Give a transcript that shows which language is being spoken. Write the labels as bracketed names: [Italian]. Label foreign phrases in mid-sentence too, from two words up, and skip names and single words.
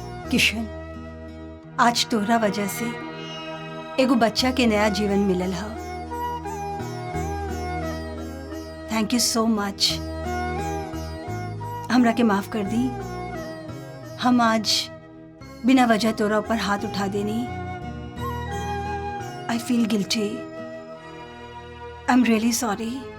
[Bhojpuri] किशन, आज तोहरा वजह से एगो बच्चा के नया जीवन मिलल है। [English] thank you so much. [Bhojpuri] हमरा के माफ कर दी। हम आज बिना वजह तोरा ऊपर हाथ उठा देनी। [English] I feel guilty. I am really sorry.